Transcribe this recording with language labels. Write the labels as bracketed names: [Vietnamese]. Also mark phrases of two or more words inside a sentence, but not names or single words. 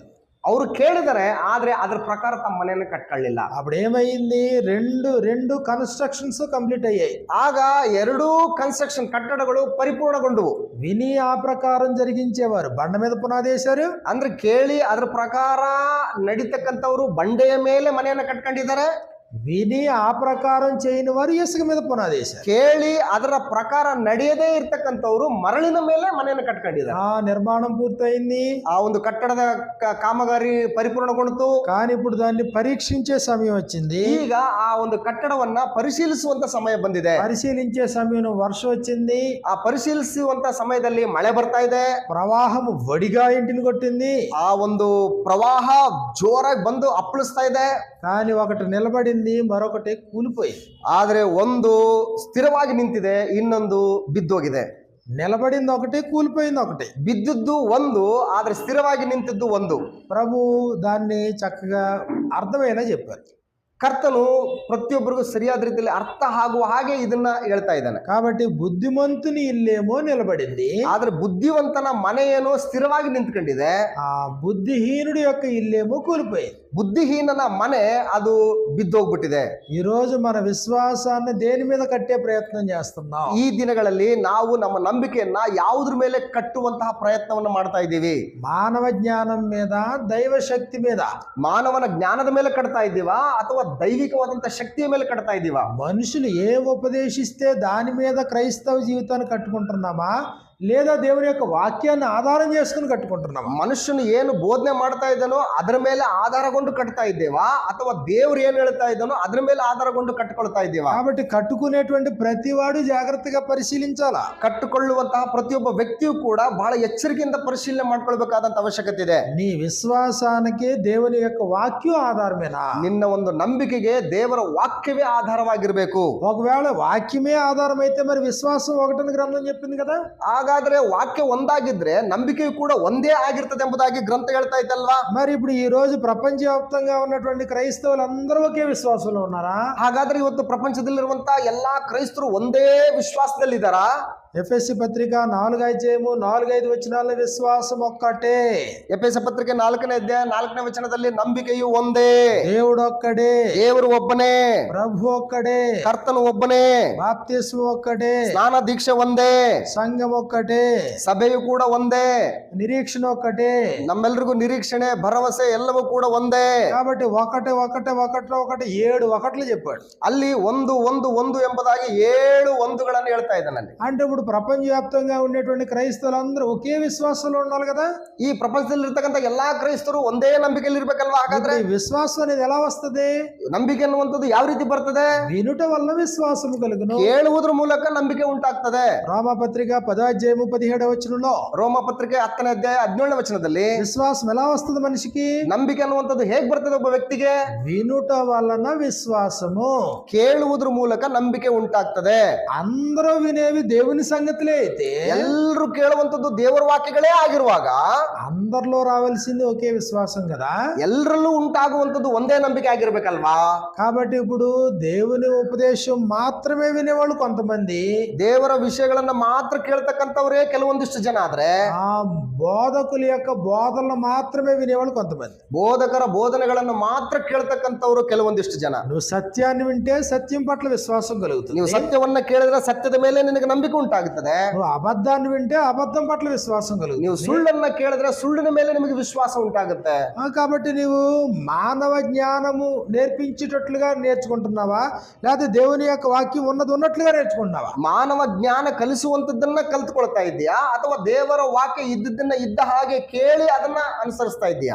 [Kannada] ಅವರು ಕೇಳಿದರೆ ಆದ್ರೆ ಅದ್ರ ಪ್ರಕಾರ ತಮ್ಮ ಮನೆಯನ್ನು ಕಟ್ಕೊಳ್ಳಿಲ್ಲ. [Telugu] అప్పుడు ఏమైంది? రెండు [English] constructions complete [Telugu] అయ్యాయి. [Kannada] ಆಗ 2 ಕನ್ಸ್ಟ್ರಕ್ಷನ್ ಕಟ್ಟಡಗಳು ಪರಿಪೂರ್ಣಗೊಂಡವು. [Telugu] విని ఆ ప్రకారం జరిగించేవారు బండ మీద పునాది వేశారు. [Kannada] ಅಂದ್ರೆ ಕೇಳಿ ಅದ್ರ ಪ್ರಕಾರ ನಡೀತಕ್ಕಂಥವ್ರು ಬಂಡೆಯ ಮೇಲೆ ಮನೆಯನ್ನು ಕಟ್ಕೊಂಡಿದ್ದಾರೆ. [Telugu] విని ఆ ప్రకారం చేయని వారు ఇసుక మీద పునాది వేశారు. [Kannada] ಕೇಳಿ ಅದರ ಪ್ರಕಾರ ನಡೆಯದೇ ಇರ್ತಕ್ಕಂಥವ್ರು ಮರಳಿನ ಮೇಲೆ ಮನೆಯನ್ನು ಕಟ್ಕೊಂಡಿದ್ದಾರೆ. [Telugu] ఆ నిర్మాణం పూర్తయింది, [Kannada] ಆ ಒಂದು ಕಟ್ಟಡದ ಕಾಮಗಾರಿ ಪರಿಪೂರ್ಣಗೊಂಡಿತು. [Telugu] కానీ ఇప్పుడు దాన్ని పరీక్షించే సమయం వచ్చింది. [Kannada] ಈಗ ಆ ಒಂದು ಕಟ್ಟಡವನ್ನ ಪರಿಶೀಲಿಸುವಂತ ಸಮಯ ಬಂದಿದೆ. [Telugu] పరిశీలించే సమయంలో వర్షం వచ్చింది. [Kannada] ಆ ಪರಿಶೀಲಿಸುವಂತ ಸಮಯದಲ್ಲಿ ಮಳೆ ಬರ್ತಾ ಇದೆ. [Telugu] ప్రవాహం వడిగా ఇంటిని కొట్టింది. [Kannada] ಆ ಒಂದು ಪ್ರವಾಹ ಜೋರಾಗಿ ಬಂದು ಅಪ್ಪಳಿಸ್ತಾ ಇದೆ. [Telugu] కానీ ఒకటి నిలబడింది, మరొకటి కూలిపోయింది. [Kannada] ಆದ್ರೆ ಒಂದು ಸ್ಥಿರವಾಗಿ ನಿಂತಿದೆ, ಇನ್ನೊಂದು ಬಿದ್ದೋಗಿದೆ. [Telugu] నిలబడింది ఒకటి, కూలిపోయింది ఒకటి. [Kannada] ಬಿದ್ದದ್ದು ಒಂದು, ಆದ್ರೆ ಸ್ಥಿರವಾಗಿ ನಿಂತಿದ್ದು ಒಂದು. [Telugu] ప్రభు దాన్ని చక్కగా అర్థమయ్యేలా చెప్పారు. [Kannada] ಕರ್ತನು ಪ್ರತಿಯೊಬ್ಬರಿಗೂ ಸರಿಯಾದ ರೀತಿಯಲ್ಲಿ ಅರ್ಥ ಆಗುವ ಹಾಗೆ ಇದನ್ನ ಹೇಳ್ತಾ ಇದ್ದಾನೆ. [Telugu] కాబట్టి బుద్ధిమంతుని ఇల్లేమో నిలబడింది, [Kannada] ಆದ್ರೆ ಬುದ್ಧಿವಂತನ ಮನೆ ಏನೋ ಸ್ಥಿರವಾಗಿ ನಿಂತ್ಕೊಂಡಿದೆ. [Telugu] ఆ బుద్ధిహీనుడి యొక్క ఇల్లేమో కూలిపోయింది. [Kannada] ಬುದ್ಧಿಹೀನನ ಮನೆ ಅದು ಬಿದ್ದೋಗ್ಬಿಟ್ಟಿದೆ. [Telugu] ఈ రోజు మన విశ్వాసాన్ని దేని మీద కట్టే ప్రయత్నం చేస్తున్నాం? [Kannada] ಈ ದಿನಗಳಲ್ಲಿ ನಾವು ನಮ್ಮ ನಂಬಿಕೆಯನ್ನ ಯಾವುದ್ರ ಮೇಲೆ ಕಟ್ಟುವಂತಹ ಪ್ರಯತ್ನವನ್ನು ಮಾಡ್ತಾ ಇದ್ದೀವಿ? [Telugu] మానవ జ్ఞానం మీద, దైవ శక్తి మీద? [Kannada] ಮಾನವನ ಜ್ಞಾನದ ಮೇಲೆ ಕಟ್ತಾ ಇದ್ದೀವಾ ಅಥವಾ ದೈವಿಕವಾದಂತ ಶಕ್ತಿಯ ಮೇಲೆ ಕಟ್ತಾ ಇದ್ದೀವಾ? [Telugu] మనుషులు ఏ ఉపదేశిస్తే దాని మీద క్రైస్తవ జీవితాన్ని కట్టుకుంటున్నామా, లేదా దేవుని యొక్క వాక్యాన్ని ఆధారం చేసుకుని కట్టుకుంటున్నామా? [Kannada] ಮನುಷ್ಯನು ಏನು ಬೋಧನೆ ಮಾಡ್ತಾ ಇದ್ದಾನೋ ಅದರ ಮೇಲೆ ಆಧಾರಗೊಂಡು ಕಟ್ತಾ ಇದ್ದೇವಾ ಅಥವಾ ದೇವರು ಏನ್ ಹೇಳ್ತಾ ಇದ್ದಾನೋ ಅದ್ರ ಮೇಲೆ ಆಧಾರಗೊಂಡು ಕಟ್ಟಿಕೊಳ್ತಾ ಇದ್ದೀವಾ? [Telugu] కాబట్టి కట్టుకునేటువంటి ప్రతివాడు జాగ్రత్తగా పరిశీలించాలా. [Kannada] ಕಟ್ಟಿಕೊಳ್ಳುವಂತಹ ಪ್ರತಿಯೊಬ್ಬ ವ್ಯಕ್ತಿಯು ಕೂಡ ಬಹಳ ಎಚ್ಚರಿಕೆಯಿಂದ ಪರಿಶೀಲನೆ ಮಾಡ್ಕೊಳ್ಬೇಕಾದಂತ ಅವಶ್ಯಕತೆ ಇದೆ. [Telugu] నీ విశ్వాసానికి దేవుని యొక్క వాక్యం ఆధారమేనా? [Kannada] ನಿನ್ನ ಒಂದು ನಂಬಿಕೆಗೆ ದೇವರ ವಾಕ್ಯವೇ ಆಧಾರವಾಗಿರ್ಬೇಕು. [Telugu] ఒకవేళ వాక్యమే ఆధారం అయితే మరి విశ్వాసం ఒకటని గ్రంథం చెప్పింది కదా. [Kannada] ಹಾಗಾದ್ರೆ ವಾಕ್ಯ ಒಂದಾಗಿದ್ರೆ ನಂಬಿಕೆಯು ಕೂಡ ಒಂದೇ ಆಗಿರ್ತದೆ ಎಂಬುದಾಗಿ ಗ್ರಂಥ ಹೇಳ್ತಾ ಇತ್ತಲ್ವಾ? [Telugu] మరి ఇప్పుడు ఈ రోజు ప్రపంచవ్యాప్తంగా ఉన్నటువంటి క్రైస్తవులు అందరూ ఒకే విశ్వాసంలో ఉన్నారా? [Kannada] ಹಾಗಾದ್ರೆ ಇವತ್ತು ಪ್ರಪಂಚದಲ್ಲಿರುವಂತ ಎಲ್ಲಾ ಕ್ರೈಸ್ತರು ಒಂದೇ ವಿಶ್ವಾಸದಲ್ಲಿದ್ದಾರಾ? [Telugu] ఎఫెసీ పత్రిక 4:4-5 వచనాల విశ్వాసం ఒక్కటే. [Kannada] ಎಫೆಸ ಪತ್ರಿಕೆ 4ನೇ ಅಧ್ಯಾಯ 4ನೇ ವಚನದಲ್ಲಿ ನಂಬಿಕೆಯು ಒಂದೇ. [Telugu] దేవుడు ఒక్కడే, [Kannada] ದೇವರು ಒಬ್ಬನೇ, [Telugu] ప్రభు ఒక్కడే, [Kannada] ಕರ್ತನು ಒಬ್ಬನೇ, [Telugu] బాప్తిస్మం ఒక్కటే, [Kannada] ಸ್ನಾನ ದೀಕ್ಷೆ ಒಂದೇ, [Telugu] సంఘం ఒక్కటే, [Kannada] ಸಭೆಯು ಕೂಡ ಒಂದೇ, [Telugu] నిరీక్షణ ఒక్కటే. [Kannada] ನಮ್ಮೆಲ್ರಿಗೂ ನಿರೀಕ್ಷಣೆ ಭರವಸೆ ಎಲ್ಲವೂ ಕೂಡ ಒಂದೇ. [Telugu] కాబట్టి ఒకటే ఒకటే ఒకటి 7 ఒకట్లు చెప్పాడు. [Kannada] ಅಲ್ಲಿ ಒಂದು ಒಂದು ಒಂದು ಎಂಬುದಾಗಿ 7 ಒಂದುಗಳನ್ನು ಹೇಳ್ತಾ ಇದ್ದಾನೆ ಅಲ್ಲಿ. [Telugu] అంటే ఇప్పుడు ప్రపంచవ్యాప్తంగా ఉండేటువంటి క్రైస్తవులందరూ ఒకే విశ్వాసంలో ఉండాలి కదా. [Kannada] ಈ ಪ್ರಪಂಚದಲ್ಲಿ ಇರ್ತಕ್ಕಂಥ ಎಲ್ಲಾ ಕ್ರೈಸ್ತರು ಒಂದೇ ನಂಬಿಕೆಯಲ್ಲಿ ಇರ್ಬೇಕಲ್ವಾ? ಹಾಗಾದ್ರೆ [Telugu] ఈ విశ్వాసం అనేది ఎలా వస్తది? [Kannada] ನಂಬಿಕೆ ಅನ್ನುವಂಥದ್ದು ಯಾವ ರೀತಿ ಬರ್ತದೆ? [Telugu] వినుట వల్ల విశ్వాసము కలుగును. [Kannada] ಕೇಳುವುದ್ರ ಮೂಲಕ ನಂಬಿಕೆ ಉಂಟಾಗ್ತದೆ. [Telugu] రోమపత్రిక 10:17 వచనంలో, [Kannada] ರೋಮ ಪತ್ರಿಕೆ 10ನೇ ಅಧ್ಯಾಯ 17ನೇ ವಚನದಲ್ಲಿ [Telugu] విశ్వాసం ఎలా వస్తుంది మనిషికి? [Kannada] ನಂಬಿಕೆ ಅನ್ನುವಂಥದ್ದು ಹೇಗ್ ಬರ್ತದೆ ಒಬ್ಬ ವ್ಯಕ್ತಿಗೆ? [Telugu] వినుట వలన విశ్వాసము. [Kannada] ಕೇಳುವುದ್ರ ಮೂಲಕ ನಂಬಿಕೆ ಉಂಟಾಗ್ತದೆ. [Telugu] అందరూ వినేవి దేవుని సంగతులే అయితే [Kannada] ಎಲ್ಲರೂ ಕೇಳುವಂತದ್ದು ದೇವರ ವಾಕ್ಯಗಳೇ ಆಗಿರುವಾಗ [Telugu] అందరిలో రావాల్సింది ఒకే విశ్వాసం కదా. [Kannada] ಎಲ್ಲರಲ್ಲೂ ಉಂಟಾಗುವಂತದ್ದು ಒಂದೇ ನಂಬಿಕೆ ಆಗಿರ್ಬೇಕಲ್ವಾ? [Telugu] కాబట్టి ఇప్పుడు దేవుని ఉపదేశం మాత్రమే వినేవాళ్ళు కొంతమంది, [Kannada] ದೇವರ ವಿಷಯಗಳನ್ನ ಮಾತ್ರ ಕೇಳ್ತಕ್ಕಂಥವ್ರೇ ಕೆಲವೊಂದಿಷ್ಟು ಜನ ಆದ್ರೆ, [Telugu] ఆ బోధకుల యొక్క బోధనలు మాత్రమే వినేవాళ్ళు కొంతమంది. [Kannada] ಬೋಧಕರ ಬೋಧನೆಗಳನ್ನು ಮಾತ್ರ ಕೇಳ್ತಕ್ಕಂಥವ್ರು ಕೆಲವೊಂದಿಷ್ಟು ಜನ. [Telugu] నువ్వు సత్యాన్ని వింటే సత్యం పట్ల విశ్వాసం కలుగుతుంది. [Kannada] ನೀವು ಸತ್ಯವನ್ನ ಕೇಳಿದ್ರೆ ಸತ್ಯದ ಮೇಲೆ ನಿನಗೆ ನಂಬಿಕೆ ಉಂಟಾಗುತ್ತದೆ. [Telugu] నువ్వు అబద్ధాన్ని వింటే అబద్ధం పట్ల విశ్వాసం [Kannada] ನೀವು [Telugu] కలుగుతుంది. [Kannada] ಸುಳ್ಳನ್ನ ಕೇಳಿದ್ರೆ ಸುಳ್ಳಿನ ಮೇಲೆ ನಿಮಗೆ ವಿಶ್ವಾಸ ಉಂಟಾಗುತ್ತೆ. [Telugu] కాబట్టి నీవు మానవ జ్ఞానము నేర్పించేటట్లుగా నేర్చుకుంటున్నావా, లేకపోతే దేవుని యొక్క వాక్యం ఉన్నది ఉన్నట్లుగా నేర్చుకుంటున్నావా? [Kannada] ಮಾನವ ಜ್ಞಾನ ಕಲಿಸುವಂತದ್ದನ್ನ ಕಲ್ತ್ಕೊಳ್ತಾ ಇದೆಯಾ, ಅಥವಾ ದೇವರ ವಾಕ್ಯ ಇದ್ದದನ್ನ ಇದ್ದ ಹಾಗೆ ಕೇಳಿ ಅದನ್ನ ಅನುಸರಿಸ್ತಾ ಇದೆಯಾ?